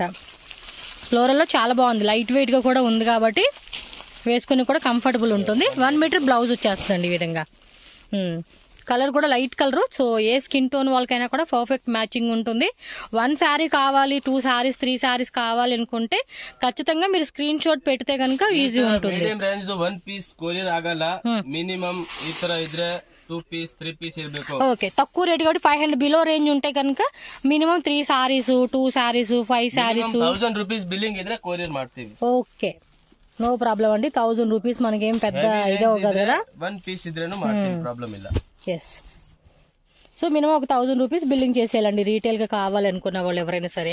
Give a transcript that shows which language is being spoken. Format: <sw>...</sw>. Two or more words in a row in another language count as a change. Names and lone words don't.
<te>ఫ్లోరల్లో చాలా బాగుంది, లైట్ వెయిట్ గా కూడా ఉంది కాబట్టి వేసుకుని కూడా కంఫర్టబుల్ ఉంటుంది. 1</te> <en>meter blouse</en> <te>వచ్చేస్తుందండి ఈ విధంగా. కలర్ కూడా</te> <en>light colour.</en> <te>సో ఏ</te> <en>skin tone</en> <te>వాళ్ళకైనా కూడా</te> <en>perfect matching</en> <te>ఉంటుంది. 1 శారీ కావాలి, 2 శారీస్, 3 శారీస్ కావాలి అనుకుంటే ఖచ్చితంగా మీరు</te> <en>screenshot</en> <te>పెడితే కనుక ఈజీ ఉంటుంది.</te> <en>medium range</en> <kn>1 ಪೀಸ್ ಕೊರಿಯರ್ ಆಗಲ್ಲ. ಮಿನಿಮಮ್ ಈ ತರ ಇದ್ರೆ 2 ಪೀಸ್ 3 ಪೀಸ್ ಇರಬೇಕು.</kn> <te>ఓకే, తక్కువ రేట్ కాబట్టి 500 బిలో రేంజ్ ఉంటే కనుక మినిమం 3 శారీస్, 2 శారీస్, 5 శారీస్,</te> <kn>1000</kn> <en>rupees billing</en> <kn>ఇದ್ರೆ కొరియర్ ಮಾಡ್ತೀವಿ.</kn> <te>ఓకే,</te> <en>no problem</en> <te>అండి. 1000 రూపీస్ మనకేం పెద్ద ఇదే అవ్వదు కదా.</te> <kn>1 పీస్ ఇద్రేನು ಮಾಡ್ತೀವಿ, ప్రాబ్లం ಇಲ್ಲ.</kn> <te>ఎస్, సో మినిమం ఒక 1000</te> <en>rupees billing</en> <te>చేసేయాలండి రీటైల్గా కావాలనుకున్న వాళ్ళు ఎవరైనా సరే.</te>